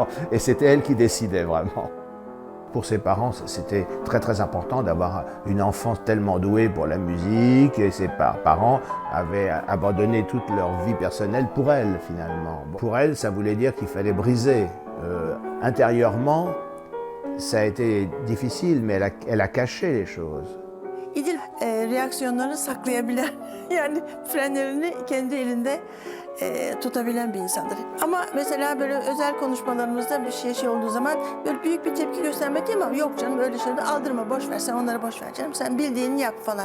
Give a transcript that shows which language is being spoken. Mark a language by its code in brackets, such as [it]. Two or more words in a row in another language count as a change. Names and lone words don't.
[fr] Et c'était elle qui décidait vraiment. Pour ses parents, c'était très très important d'avoir une enfance tellement douée pour la musique. Et ses parents avaient abandonné toute leur vie personnelle pour elle, finalement. Pour elle, ça voulait dire qu'il fallait briser. Intérieurement, ça a été difficile, mais elle a caché les choses. [tr] İdil reaksiyonlarını saklayabilen, yani frenlerini kendi elinde tutabilen bir insandır. Ama mesela böyle özel konuşmalarımızda bir şey olduğu zaman böyle büyük bir tepki göstermek değil mi? Yok canım öyle şeyde aldırma, boş ver, sen onlara boş ver canım. Sen bildiğini yap falan.